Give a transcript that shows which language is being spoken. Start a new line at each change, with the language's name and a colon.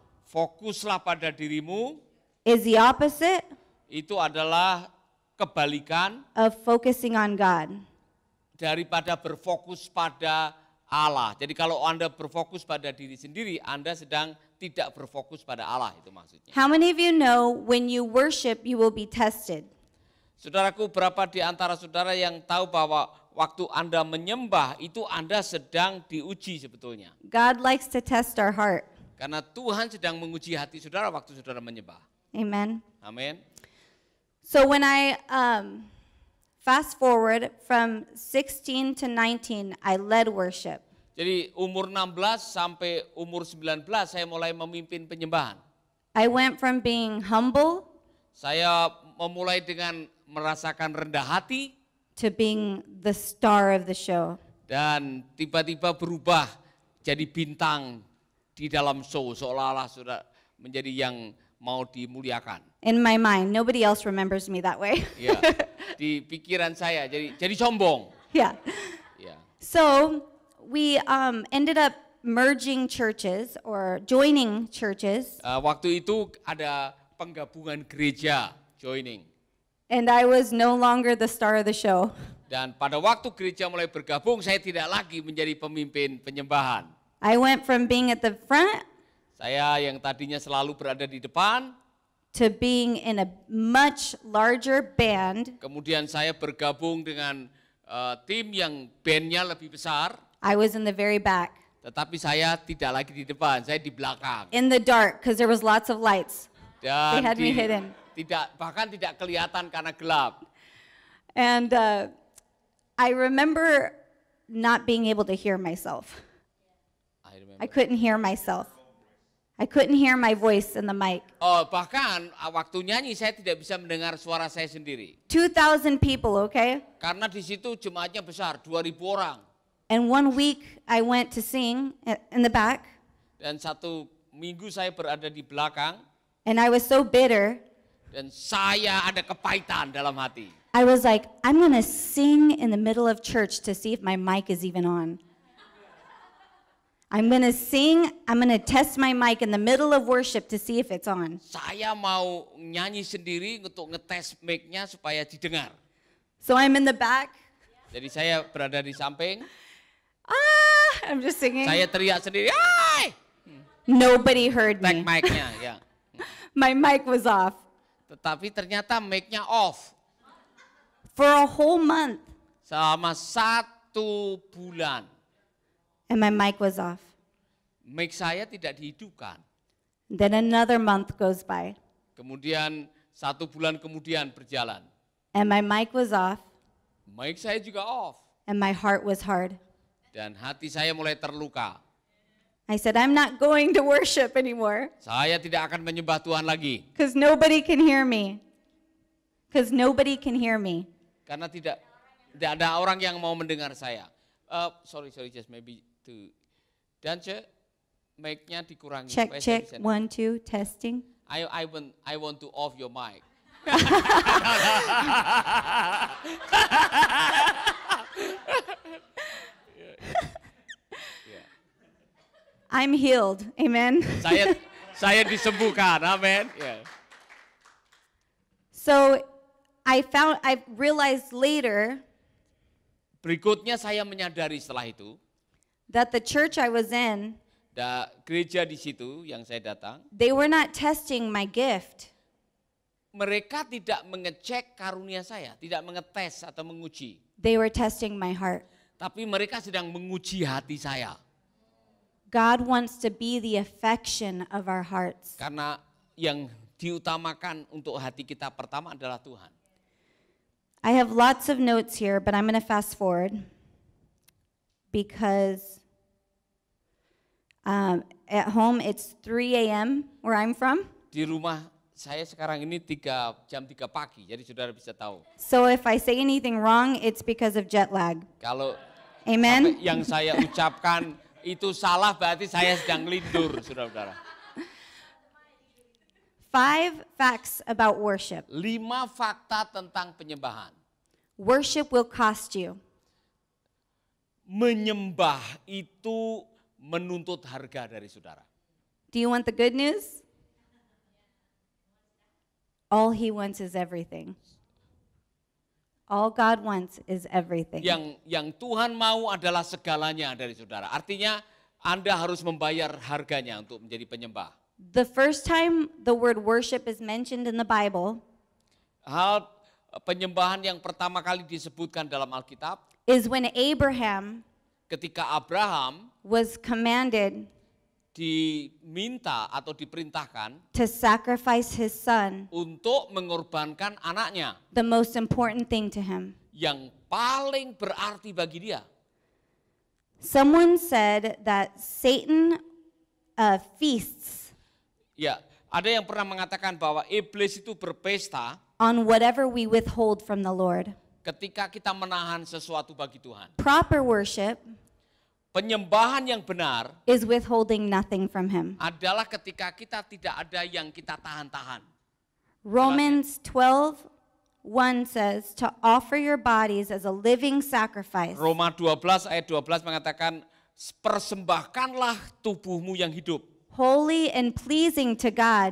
Indonesian: fokuslah pada dirimu,
English: is the opposite
Indonesian: itu adalah kebalikan
English: of focusing on God.
Indonesian: daripada berfokus pada Allah. Jadi kalau Anda berfokus pada diri sendiri, Anda sedang tidak berfokus pada Allah, itu maksudnya.
English: How many of you know when you worship, you will be tested?
Indonesian: Saudaraku, berapa di antara saudara yang tahu bahwa waktu Anda menyembah itu Anda sedang diuji sebetulnya.
English: God likes to test our heart.
Indonesian: Karena Tuhan sedang menguji hati saudara waktu saudara menyembah.
English: Amen.
Indonesian: Amin.
English: So when I fast forward from 16 to 19, I led worship.
Indonesian: Jadi umur 16 sampai umur 19 saya mulai memimpin penyembahan.
English: I went from being humble
Indonesian: Saya memulai dengan merasakan rendah hati
English: to being the star of the show.
Indonesian: dan tiba-tiba berubah jadi bintang di dalam show, seolah-olah sudah menjadi yang mau dimuliakan.
English: In my mind, nobody else remembers me that way.
Indonesian: Ya, di pikiran saya jadi sombong.
English: Yeah.
Indonesian: Ya.
English: So we ended up merging churches or joining churches,
Indonesian: Waktu itu ada penggabungan gereja, joining.
English: and I was no longer the star of the show.
Indonesian: Dan pada waktu gereja mulai bergabung, saya tidak lagi menjadi pemimpin penyembahan.
English: I went from being at the front
Indonesian: Saya yang tadinya selalu berada di depan,
English: to being in a much larger band.
Indonesian: kemudian saya bergabung dengan tim yang bandnya lebih besar,
English: I was in the very back,
Indonesian: tetapi saya tidak lagi di depan, saya di belakang.
English: in the dark, because there was lots of lights.
Indonesian: Dan
English: They had me hidden.
Indonesian: bahkan tidak kelihatan karena gelap.
English: And I remember not being able to hear myself. I couldn't hear myself. I couldn't hear my voice in the mic.
Indonesian: Bahkan waktu nyanyi saya tidak bisa mendengar suara saya sendiri.
English: 2,000 people, okay?
Indonesian: Karena di situ jemaatnya besar, 2.000 orang.
English: And one week I went to sing in the back,
Indonesian: Dan satu minggu saya berada di belakang,
English: and I was so bitter.
Indonesian: dan saya ada kepahitan dalam hati.
English: I was like, I'm going to sing in the middle of church to see if my mic is even on. I'm going to sing, I'm going to test my mic in the middle of worship to see if it's on.
Indonesian: Saya mau nyanyi sendiri untuk ngetes mic-nya supaya didengar.
English: So I'm in the back.
Indonesian: Jadi saya berada di samping,
English: I'm just singing.
Indonesian: saya teriak sendiri, "Hai!"
English: Nobody heard Tag me.
Indonesian: mic-nya, ya.
English: My mic was off
Indonesian: Tetapi ternyata mic-nya off
English: for a whole month,
Indonesian: selama 1 bulan.
English: and my mic was off.
Indonesian: Mic saya tidak dihidupkan.
English: Then another month goes by,
Indonesian: Kemudian 1 bulan kemudian berjalan.
English: and my mic was off,
Indonesian: Mic saya juga off.
English: and my heart was hard.
Indonesian: Dan hati saya mulai terluka.
English: I said, I'm not going to worship anymore
Indonesian: Saya tidak akan menyembah Tuhan lagi.
English: because nobody can hear me. Because nobody can hear me.
Indonesian: Karena tidak ada orang yang mau mendengar saya.
English: Sorry, just maybe to Dance,
Indonesian: mic-nya dikurangi.
English: Check,
Indonesian: supaya saya
English: check,
Indonesian: bisa-
English: 1, 2, testing. I want to off your mic. I'm healed, amen.
Indonesian: Saya disembuhkan, amin.
English: Yeah. So I realized later
Indonesian: Berikutnya saya menyadari setelah itu
English: that the church I was in
Indonesian: Gereja di situ yang saya datang,
English: they were not testing my gift.
Indonesian: mereka tidak mengecek karunia saya, tidak mengetes atau menguji.
English: They were testing my heart.
Indonesian: Tapi mereka sedang menguji hati saya.
English: God wants to be the affection of our hearts.
Indonesian: Karena yang diutamakan untuk hati kita pertama adalah Tuhan.
English: I have lots of notes here, but I'm going to fast forward because at home it's 3 a.m. where I'm from.
Indonesian: Di rumah saya sekarang ini jam 3 pagi, jadi saudara bisa tahu.
English: So if I say anything wrong, it's because of jet lag.
Indonesian: Kalau
English: Amen.
Indonesian: sampai yang saya ucapkan itu salah, berarti saya sedang lindur, saudara-saudara.
English: 5 facts about worship.
Indonesian: 5 fakta tentang penyembahan.
English: Worship will cost you.
Indonesian: Menyembah itu menuntut harga dari saudara.
English: Do you want the good news? All he wants is everything. All God wants is everything.
Indonesian: Yang Tuhan mau adalah segalanya dari saudara. Artinya Anda harus membayar harganya untuk menjadi penyembah.
English: The first time the word worship is mentioned in the Bible
Indonesian: Hal penyembahan yang pertama kali disebutkan dalam Alkitab
English: is when Abraham
Indonesian: ketika Abraham
English: was commanded
Indonesian: diminta atau diperintahkan
English: to sacrifice his son,
Indonesian: untuk mengorbankan anaknya
English: the most important thing to him.
Indonesian: yang paling berarti bagi dia.
English: Someone said that Satan feasts
Indonesian: Ya, ada yang pernah mengatakan bahwa iblis itu berpesta
English: on whatever we withhold from the Lord.
Indonesian: ketika kita menahan sesuatu bagi Tuhan.
English: Proper worship
Indonesian: Penyembahan yang benar
English: is withholding nothing from him.
Indonesian: adalah ketika kita tidak ada yang kita tahan-tahan.
English: Romans 12:1 says to offer your bodies as a living sacrifice.
Indonesian: Roma 12 ayat 12 mengatakan persembahkanlah tubuhmu yang hidup.
English: Holy and pleasing to God.